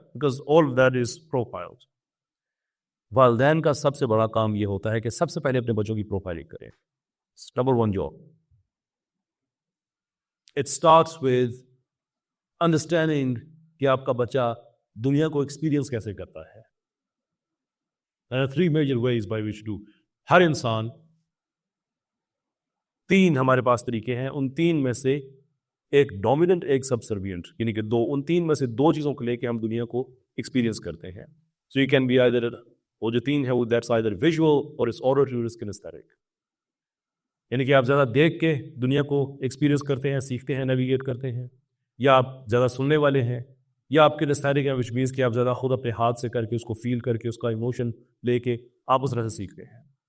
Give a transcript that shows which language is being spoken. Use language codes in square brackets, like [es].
[en] Because all that is profiled. [hi] वालिदैन का सबसे बड़ा काम ये होता है कि सबसे पहले अपने बच्चों की प्रोफाइलिंग करें. Number one job. [en] it starts with understanding [hi] कि आपका बच्चा दुनिया को एक्सपीरियंस कैसे करता है. [en] There are three major ways by which to. [hi] हर इंसान, तीन हमारे पास तरीके हैं, उन तीन में से एक डोमिनेंट, एक सबसर्विएंट, यानी कि दो, उन तीन में से दो चीज़ों को लेके हम दुनिया को एक्सपीरियंस करते हैं. [en] so you can be either, [hi] वो जो तीन है वो दैट्स आइदर विजुअल और इट्स ऑडिटरी और इट्स किनेस्थेटिक, यानी कि आप ज़्यादा देख के दुनिया को एक्सपीरियंस करते हैं, सीखते हैं, नेविगेट करते हैं, या आप ज़्यादा सुनने वाले हैं, या आपके किनेस्थेटिक है, [en] which means [hi] कि आप ज़्यादा खुद अपने हाथ से करके उसको फील करके उसका इमोशन लेके आप उस तरह से सीखते हैं.